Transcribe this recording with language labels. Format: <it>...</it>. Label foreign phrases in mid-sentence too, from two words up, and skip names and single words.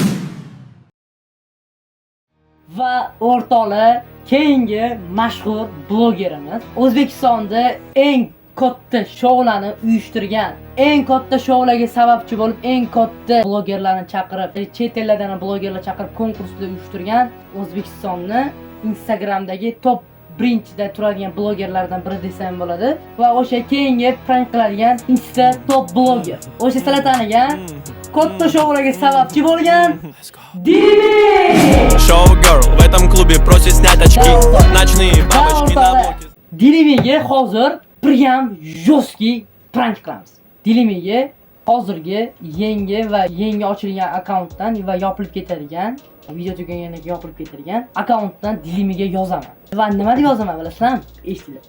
<uz>Va o'rtoqlar, keyingi mashhur blogerimiz O'zbekistonda eng katta shoularni uyushtirgan, eng katta shoularga sababchi bo'lib, eng katta blogerlarni chaqirib, chet ellardan blogerlar chaqirib konkursda uyushtirgan O'zbekistonni Instagramdagi top birinchida turadigan blogerlardan biri desam bo'ladi. Va o'sha keyingi prank qiladigan Insta top bloger. O'sha sizlar tanigan katta shoularga sababchi bo'lgan Dilimi!</uz> <ru>Шоу-герл в этом клубе просит снять очки. Ночные бабочки на блоке.</ru> <uz>Dilimiga hozir</uz> <ru>прям жесткий</ru> <uz>prank qilamiz. Dilimiga hozirgi yangi ochilgan akkauntdan va yopilib ketadigan, video tugaganidan yopilib ketadigan akkauntdan Dilimiga yozaman. Va nima deb yozaman bilasizmi? Eshitinglar.</uz>